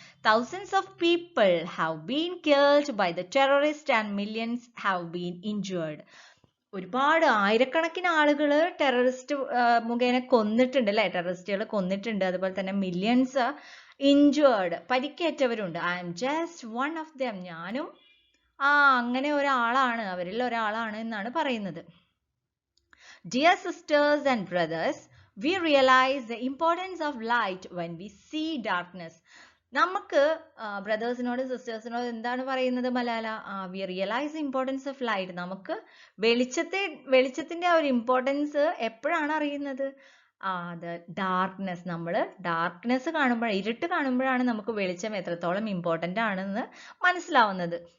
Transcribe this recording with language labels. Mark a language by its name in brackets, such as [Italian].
[English] Thousands of people have been killed by the terrorists and millions have been injured. [Malayalam] ഒരുപാട് ആയിരക്കണക്കിന് ആളുകൾ terrorist മുഖേന കൊന്നിട്ടുണ്ട് അല്ലെ, ടെററിസ്റ്റുകൾ കൊന്നിട്ടുണ്ട്. അതുപോലെ തന്നെ millions injured, പരിക്കേറ്റവരുണ്ട്. [English] I'm just one of them, [Malayalam] ഞാനും അങ്ങനെ ഒരാളാണ്, അവരിൽ ഒരാളാണ് എന്നാണ് പറയുന്നത്. [English] Dear sisters and brothers, we realize the importance of light when we see darkness. [Malayalam] നമുക്ക് ബ്രദേഴ്സിനോട് സിസ്റ്റേഴ്സിനോട് എന്താണ് പറയുന്നത് Malala? [English] We realise the importance of light. [Malayalam] നമുക്ക് വെളിച്ചത്തിന്റെ ഒരു ഇമ്പോർട്ടൻസ് എപ്പോഴാണ് അറിയുന്നത്? ഡാർക്ക്നെസ്. നമ്മൾ ഡാർക്ക്നെസ് കാണുമ്പോൾ, ഇരുട്ട് കാണുമ്പോഴാണ് നമുക്ക് വെളിച്ചം എത്രത്തോളം ഇമ്പോർട്ടൻ്റ് ആണെന്ന് മനസ്സിലാവുന്നത്.